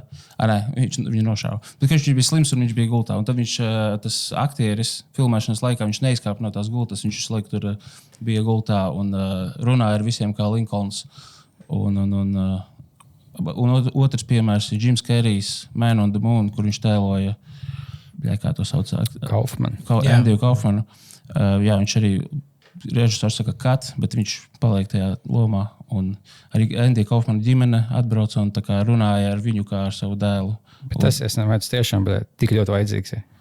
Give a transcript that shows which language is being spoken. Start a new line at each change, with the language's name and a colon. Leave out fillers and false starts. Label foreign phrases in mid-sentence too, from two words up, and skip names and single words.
Latvian: Viņu nošāva. Bet viņš bija slims un viņš bija gultā. Un tad viņš, tas aktieris, filmēšanas laikā, viņš neizkāpa no tās gultas. Viņš visu laiku tur bija gultā un runāja ar visiem kā Linkolns. Un otrs piemērs ir Jims Kerijs, Man on the Moon, kur viņš tēloja, kā to sauc? Andiju Kaufmanu. Jā, viņš arī režisors saka kat, bet viņš paliek tajā lomā. Un arī Andija Kaufmana ģimene atbrauca un tā kā runāja ar viņu kā ar savu dēlu. Bet tas, es nevajadz tiešām, bet tik ļoti vajadzīgs.